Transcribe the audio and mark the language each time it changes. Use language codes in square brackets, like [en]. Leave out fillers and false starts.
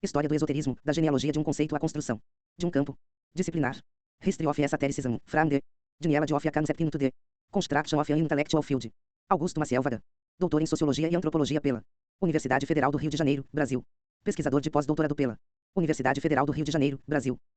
[pt] História do esoterismo, da genealogia de um conceito à construção de um campo disciplinar. [en] History of Esotericism, from the genealogy of a concept into the construction of an intellectual field. [pt] Augusto Maciel Vaga. Doutor em Sociologia e Antropologia pela Universidade Federal do Rio de Janeiro, Brasil. Pesquisador de pós-doutorado pela Universidade Federal do Rio de Janeiro, Brasil.